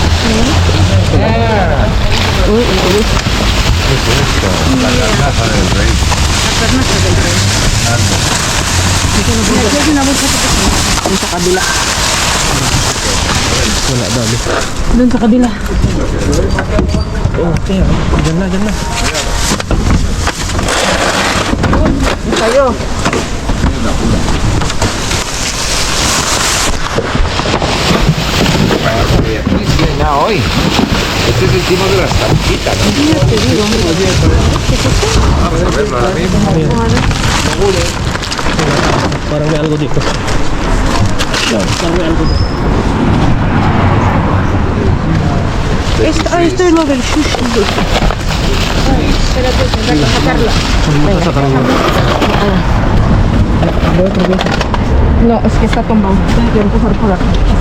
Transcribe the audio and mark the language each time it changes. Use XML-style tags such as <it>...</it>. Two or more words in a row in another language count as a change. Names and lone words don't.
<tl>Wala dali. Doon sa kabila. Okay, dyan na. Tayo. Ya hoy.</tl> <es>Este es el tipo de las tarjitas. Vamos a verlo ahora mismo.</es> <tl>Parang may algo dito. Parang may algo dito.</tl> <es>Esto es lo del sushi. Espérate, a sacarla. No, es que está tumbado. Tengo que empujar por aquí.</es>